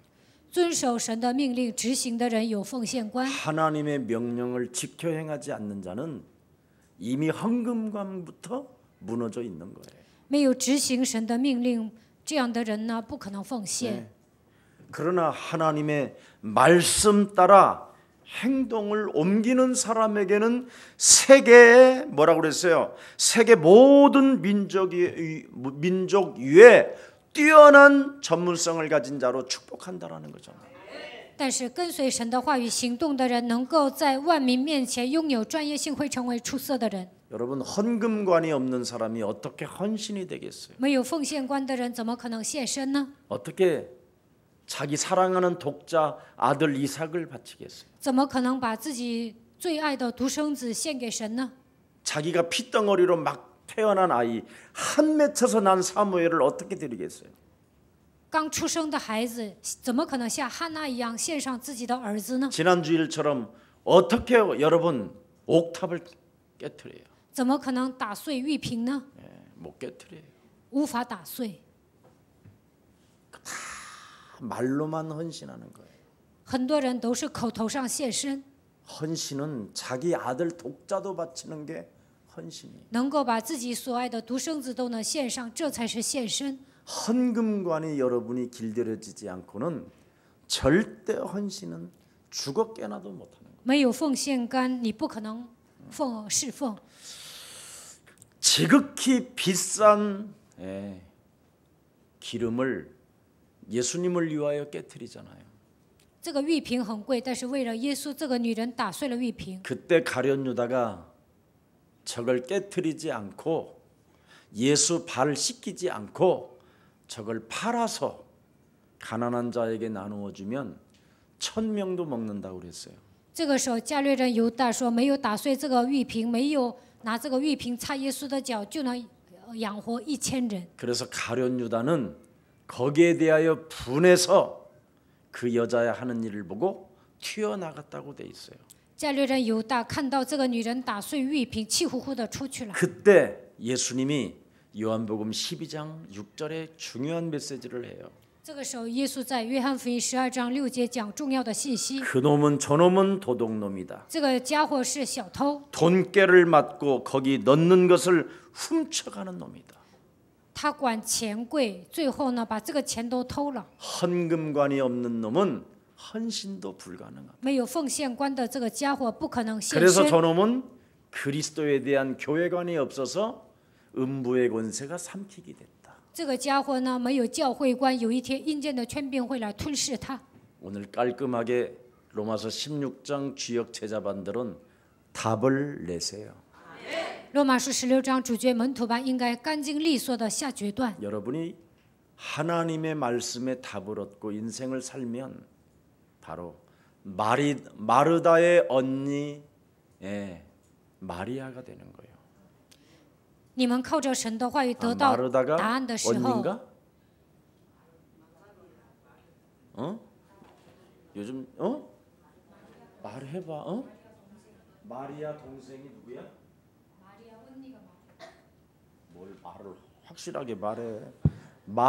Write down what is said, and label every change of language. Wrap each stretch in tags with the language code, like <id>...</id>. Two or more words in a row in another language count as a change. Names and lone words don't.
<zh>遵守神的命令执行的人有奉献观，</zh> <ko>하나님의 명령을 지켜 행하지 않는 자는 이미 헌금관부터 무너져 있는 거예요.</ko> <zh>没有执行神的命令，这样的人呢，不可能奉献。</zh> <ko>그러나 하나님의 말씀 따라 행동을 옮기는 사람에게는 세계의 뭐라고 그랬어요? 세계 모든 민족 위에 뛰어난 전문성을 가진 자로 축복한다라는 거죠.</ko> <zh>但是跟随神的话语行动的人，能够在万民面前拥有专业性，会成为出色的人。</zh> <ko>여러분 헌금관이 없는 사람이 어떻게 헌신이 되겠어요?</ko> <zh>没有奉献观的人，怎么可能献身呢？</zh> <ko>어떻게 자기 사랑하는 독자 아들 이삭을 바치겠어요?</ko> <zh>怎么可能把自己最爱的独生子献给神呢？</zh> <ko>자기가 핏덩어리로 막 태어난 아이 한 맺혀서 난 사무엘을 어떻게 드리겠어요?</ko> <zh>刚出生的孩子，怎么可能像汉娜一样献上自己的儿子呢？</zh> <ko>지난 주일처럼 어떻게 여러분 옥탑을 깨트려요?</ko> <zh>怎么可能打碎玉瓶呢？</zh> <ko>못 깨트려요.</ko> <zh>无法打碎。</zh> <ko>말로만 헌신하는 거예요.</ko> <zh>很多人都是口头上献身，</zh> <ko>헌신은 자기 아들 독자도 바치는 게 헌신이에요.</ko> <zh>能够把自己所爱的独生子都能献上，这才是献身。</zh> <ko>헌금관이 여러분이 길들여지지 않고는 절대 헌신은 죽어 깨나도 못하는 거예요.</ko> <zh>没有奉献观，你不可能侍奉。</zh> <ko>지극히 비싼 기름을 예수님을 위하여 깨트리잖아요.</ko> <zh>这个玉瓶很贵，但是为了耶稣，这个女人打碎了玉瓶。</zh> <ko>그때 가룟 유다가 저걸 깨트리지 않고 예수 발을 씻기지 않고 저걸 팔아서 가난한 자에게 나누어 주면 1000명도 먹는다고 그랬어요.</ko> <zh>这个时候，加略人犹大说，没有打碎这个玉瓶，没有拿这个玉瓶擦耶稣的脚，就能养活1000人。</zh> <ko>그래서 가룟 유다는 거기에 대하여 분해서 그 여자의 하는 일을 보고 튀어나갔다고 돼 있어요.</ko> <zh>加略人犹大看到这个女人打碎玉瓶，气呼呼的出去了。</zh> <ko>그때 예수님이 요한복음 12장 6절에 중요한 메시지를 해요.</ko> <zh>这个时候，耶稣在约翰福音12章6节讲重要的信息。</zh> <ko>그놈은 저놈은 도둑놈이다.</ko> <zh>这个家伙是小偷，</zh> <ko>돈깨를 맞고 거기 넣는 것을 훔쳐가는 놈이다.</ko> <zh>他管钱柜，最后呢把这个钱都偷了。</zh> <ko>헌금관이 없는 놈은 헌신도 불가능하다.</ko> <zh>没有奉献观的这个家伙不可能献</zh> <ko>그래서</ko> <zh>身。</zh> <ko>저놈은 그리스도에 대한 교회관이 없어서 음부의 권세가 삼키게 됐다.</ko> <zh>这个家伙呢没有教会观，有一天阴间的权柄会来吞噬他。</zh> <ko>오늘 깔끔하게 로마서 16장 주역 제자반들은 답을 내세요.</ko> <zh>罗马书16章主角门徒班应该干净利索的下决断。</zh> <ko>여러분이 하나님의 말씀에 답을 얻고 인생을 살면 바로 마르다의 언니 마리아가 되는 거예요.</ko> <zh>你们靠着神的话语得到</zh> <ko>마르다가</ko> <zh>答案的时候，</zh> <ko>언니인가? 요즘 말해봐. 마리아 동생이 누구야? 뭘 말을 확실하게 말해.</ko>